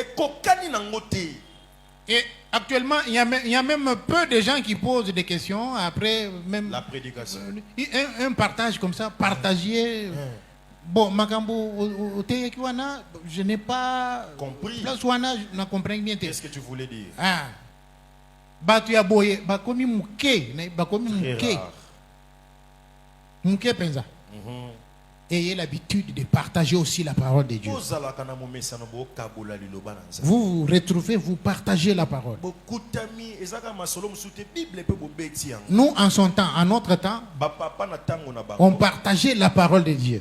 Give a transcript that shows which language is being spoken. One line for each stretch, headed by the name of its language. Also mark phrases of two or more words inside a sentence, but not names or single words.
French: Et actuellement, il y a même peu de gens qui posent des questions après même la prédication. Un partage comme ça, partager. Bon, Makambo, je n'ai pas compris. Là, je ne comprends bien. Qu'est-ce que tu voulais dire?
Lingala: Batu ya boye bakomi muke na bakomi muke muke penza.
French: Ayez l'habitude de partager aussi la parole de Dieu. Vous retrouvez, vous partagez la parole. Nous en son temps, en notre temps, on partageait la parole de Dieu.